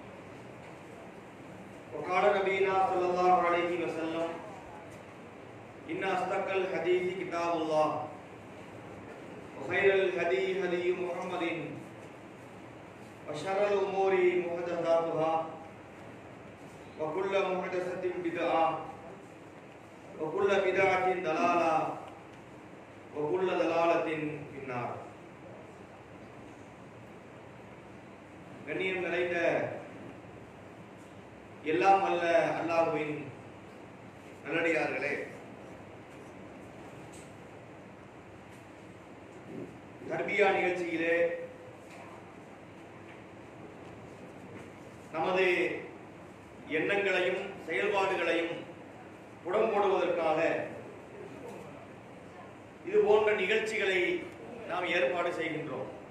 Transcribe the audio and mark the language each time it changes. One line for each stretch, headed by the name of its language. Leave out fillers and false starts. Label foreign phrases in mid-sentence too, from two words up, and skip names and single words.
Arabic: وقال نبينا صلى الله عليه وسلم إن أصدق الحديث كتاب الله وخير الهدي هدي محمد وشر الأمور محدثاتها وكل محدثة بدعة وكل بدعة ضلالة وكل ضلالة في النار.
Tamil: கண்ணியம் நிறைந்த எல்லாம் வல்ல அல்லாஹ்வின் நல்லடியார்களே, தர்பியா நிகழ்ச்சியிலே நமது எண்ணங்களையும் செயல்பாடுகளையும் புடம்போடுவதற்காக இது போன்ற நிகழ்ச்சிகளை நாம் ஏற்பாடு செய்கின்றோம்.